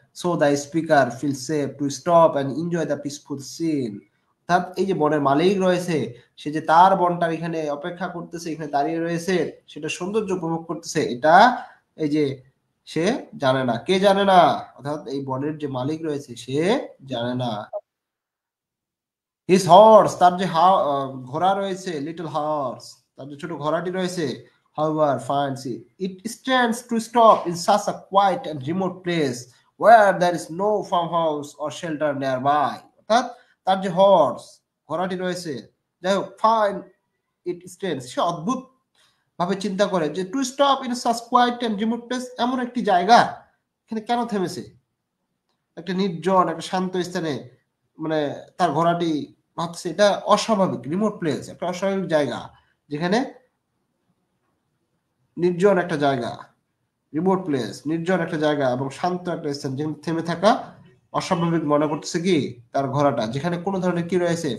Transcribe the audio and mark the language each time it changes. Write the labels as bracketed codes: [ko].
[en] So the speaker feel safe to stop and enjoy the peaceful scene. [bn] অর্থাৎ এই যে বনের মালিক রয়েছে, সে যে তার বনটার এখানে অপেক্ষা করতেছে, এখানে দাঁড়িয়ে রয়েছে, সেটা সৌন্দর্য উপভোগ করতেছে, এটা এই যে সে জানে না। কে জানে না? অর্থাৎ এই বনের যে মালিক রয়েছে সে জানে না। [en] his horse, [bn] তার যে ঘোড়া রয়েছে, [en] little horse, [bn] তার যে ছোট ঘোড়াটি রয়েছে, [en] however finds it stands to stop in such a quiet and remote place where there is no farmhouse or shelter nearby। [bn] অর্থাৎ তার যে হর্স, ঘোড়াটি রয়েছে, যাই হোক, [en] fine it stands, [bn] সে অদ্ভুত ভাবে চিন্তা করে যে [en] to stop in such quiet and remote place, [bn] এমন একটি জায়গা, এখানে কেন থেমেছে? একটা নির্জন একটা শান্ত স্থানে, মানে তার ঘোড়াটি ভাবছে এটা অস্বাভাবিক, রিমোট প্লেস, একটা অস্বাভাবিক জায়গা, যেখানে নির্জন একটা জায়গা, রিমোট প্লেস, নির্জন একটা জায়গা এবং শান্ত একটা স্থান, যেখানে থেমে থাকা অস্বাভাবিক মনে করতেছে কি তার ঘোড়াটা, যেখানে কোনো ধরনের কি রয়েছে?